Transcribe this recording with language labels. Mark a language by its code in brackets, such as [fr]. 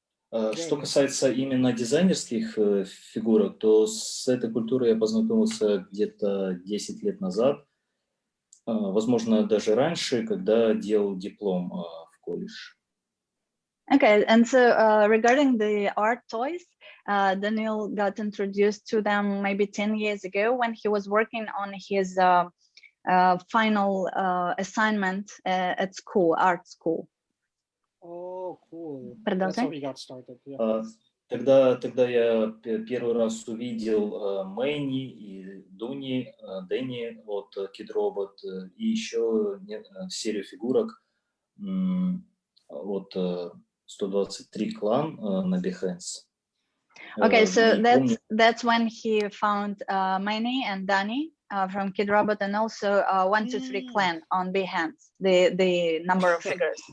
[ru] Что касается именно дизайнерских фигурок, то с этой культурой я познакомился где-то 10 лет назад, возможно, даже раньше, когда делал диплом в колледж. [en] Okay, and so regarding the art toys, Danil got introduced to them maybe 10 years ago when he was working on his final assignment at school, art school. Oh, cool. That's [ru] Продолжай. [en] how he got started. Yeah. [ru] Тогда я первый раз увидел Мэнни и Дэнни от Kid Robot и еще серию фигурок от 123 клан на Behance. [en] Okay, so [ru] И [en] that's when he found Manny and Danny from Kid Robot, and also 123 Clan on Behance, the number of figures.